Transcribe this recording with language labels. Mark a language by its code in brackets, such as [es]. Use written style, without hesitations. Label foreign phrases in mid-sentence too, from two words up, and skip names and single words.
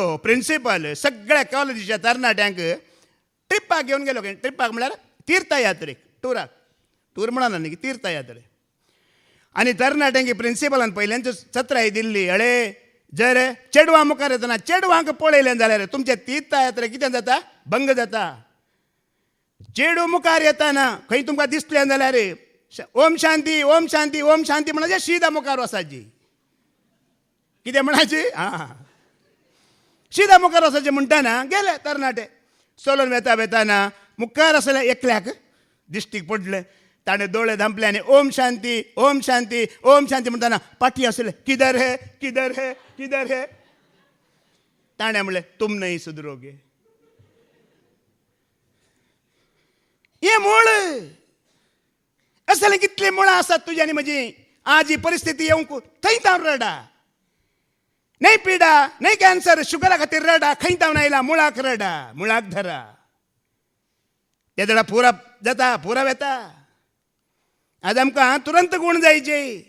[kok] प्रिंसिपल सगळ्या कॉलेजीच्या तरणाट्यांक ट्रिप्पाक घेवन गेलो ट्रिप्पाक म्हळ्यार तीर्थयात्रेक टूर म्हणना न्ही तीर्थयात्रे आनी तरणाट्यांक प्रिंसिपलान पयल्यांची सत्राय दिल्ली अळे जर चेडवां मुखार येतना चेडवांक पळयलें जाल्यार तुमचे तीर्थयात्रे कितें जाता भंग जाता चेडू मुखार येताना खंय तुमकां दिसलें जाल्यार [sa] ओम शांती ओम शांती ओम शांती [kok] म्हणजे शिदा मुखार वसाची कितें म्हणाची शिदा मुखार वसाचें म्हणटाना गेले तरणाटे चलोन वेताना मुखार आसले एकल्याक दिश्टीक पडले ताणें दोळे धांपले आनी [sa] ओम शांती ओम शांती ओम शांती [kok] म्हणटाना पाठी आसले [hi] किधर है किधर है किधर है [kok] ताणें म्हणलें [hi] तुम नहीं सुधरोगे [kok] हे मूळ असले कितले मुळां आसात तुजी आनी म्हजी आज ही परिस्थिती येवंक थंय हांव रडा नाही पिडा नाही कॅन्सर शुगरा खातीर रडा खंय तावन आयला मुळाक रडा मुळाक धरा ते जाल्यार पुरा जाता पुरा येता आज आमकां तुरंत गुण जायचे